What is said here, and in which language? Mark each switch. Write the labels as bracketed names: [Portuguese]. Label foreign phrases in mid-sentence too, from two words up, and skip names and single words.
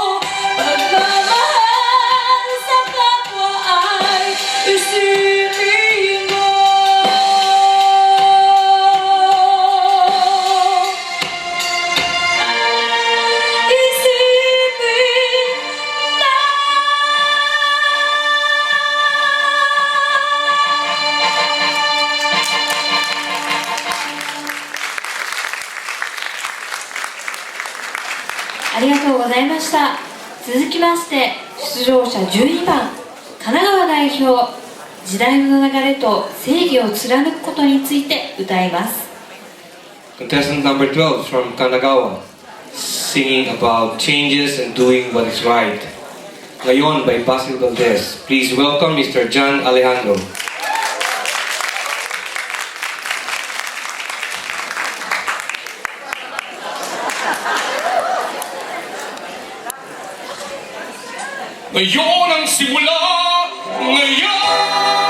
[Filipino] Pagmamahal sa kapwa ay isipin mo. Isipin mo. [Japanese] ありがとうございました。続きまして出場者12番、神奈川代表、時代の流れと正義を貫くことについて歌います。 [English] Contestant number 12 from Kanagawa. Singing about changes and doing what is right. Ngayon by Basil Valdez. Please welcome Mr. John Alejandro. [Filipino] Ngayon ang simula, ngayon!